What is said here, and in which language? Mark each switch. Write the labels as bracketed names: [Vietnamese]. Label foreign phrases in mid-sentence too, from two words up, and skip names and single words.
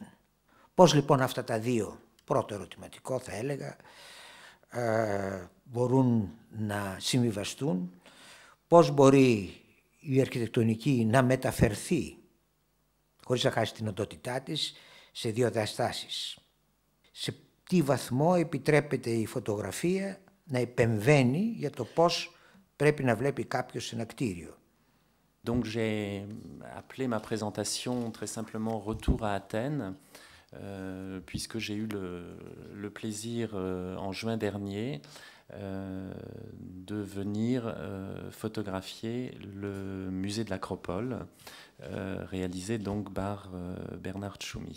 [Greek] Πώς λοιπόν αυτά τα δύο, πρώτο ερωτηματικό θα έλεγα, μπορούν να συμβιβαστούν, πώς μπορεί η αρχιτεκτονική να μεταφερθεί χωρίς να χάσει την οντότητά της σε δύο διαστάσεις. Σε τι βαθμό επιτρέπεται η φωτογραφία να επεμβαίνει για το πώς πρέπει να βλέπει κάποιος ένα κτίριο. [French] Donc j'ai appelé ma présentation très simplement Retour à Athènes, puisque j'ai eu le plaisir en juin dernier de venir photographier le musée de l'Acropole, réalisé donc par Bernard Tchoumi.